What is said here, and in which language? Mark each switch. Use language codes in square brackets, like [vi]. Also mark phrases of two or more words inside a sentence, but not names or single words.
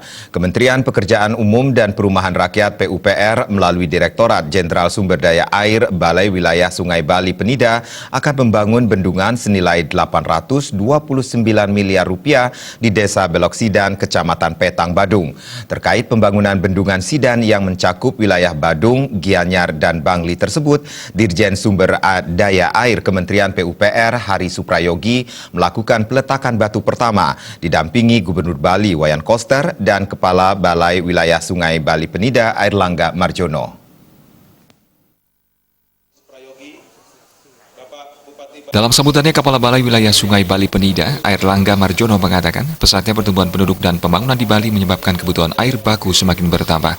[id] Kementerian Pekerjaan Umum dan Perumahan Rakyat (PUPR) melalui Direktorat Jenderal Sumber Daya Air Balai Wilayah Sungai Bali Penida akan membangun bendungan senilai 829 miliar rupiah di Desa Belok Sidan, Kecamatan Petang, Badung. Terkait pembangunan bendungan Sidan yang mencakup wilayah Badung, Gianyar, dan Bangli tersebut, Dirjen Sumber Daya Air Kementerian PUPR Hari Suprayogi melakukan peletakan batu pertama didampingi Gubernur Bali Wayan Koster dan Kepala Balai Wilayah Sungai Bali Penida Airlangga Marjono. Dalam sambutannya, Kepala Balai Wilayah Sungai Bali Penida, Airlangga Marjono mengatakan, pesatnya pertumbuhan penduduk dan pembangunan di Bali menyebabkan kebutuhan air baku semakin bertambah.